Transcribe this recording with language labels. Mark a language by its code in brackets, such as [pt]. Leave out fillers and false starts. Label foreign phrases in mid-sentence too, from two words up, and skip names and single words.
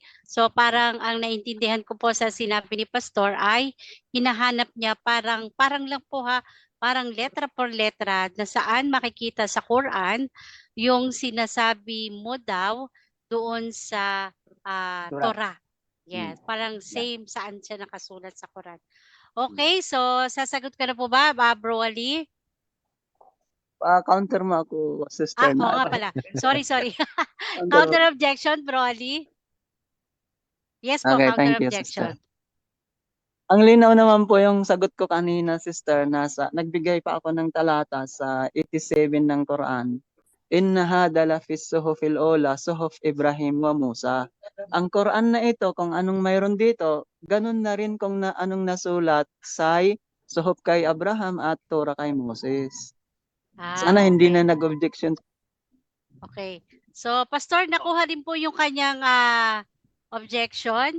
[tl] So parang ang naintindihan ko po sa sinabi ni Pastor ay hinahanap niya parang lang po parang [es] letra por letra [tl] na saan makikita sa Quran yung sinasabi mo daw doon sa Torah. Yes, parang same saan siya nakasulat sa Quran. Okay, so sasagot ka na po ba, Bro Ali? Counter mo ako, sister. Oo nga pala. Sorry. Counter. [en] Counter objection, Bro Ali? [tl] Yes po, [en] Okay, counter thank you, objection. sister. [tl] Ang linaw naman po yung sagot ko kanina, sister, nagbigay pa ako ng talata sa 87 ng Quran. [ar] إن هذا لفي الصحف الأولى صحف إبراهيم وموسى. [tl] Ang Quran na ito, kung anong mayroon dito, ganun na rin kung anong nasulat sa suhuf kay Abraham at Torah kay Moses. Sana hindi na nag-objection. Okay. So, Pastor, nakuha din po yung kanyang objection.